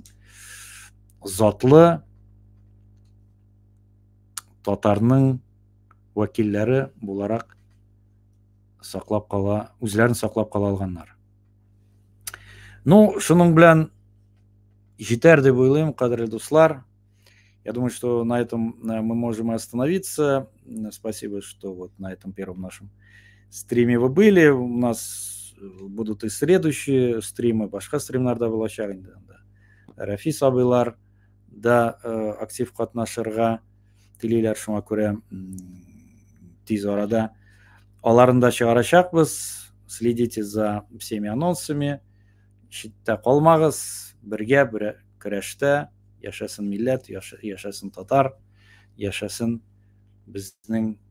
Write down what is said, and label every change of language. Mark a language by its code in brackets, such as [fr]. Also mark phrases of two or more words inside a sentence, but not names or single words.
[tt] Затлы татарның вәкилләре буларак үзләрен саклап кала алганнар. Ну, шуның белән җитәр дип уйлыйм, кадерле дуслар. [ru] Я думаю, что на этом мы можем остановиться. Спасибо, что вот на этом первом нашем стриме вы были. У нас будут и следующие стримы. [tt] Башка стримнарда булачак инде. Рафи сабыйлар да актив катнашырга телиләр, шуңа күрә тиз арада аларын да чыгарачакбыз. [ru] Следите за всеми анонсами. [tt] Читтә калмагыз. Бергә көрәштә яшәсен милләт, яшәсен татар, яшәсен безнең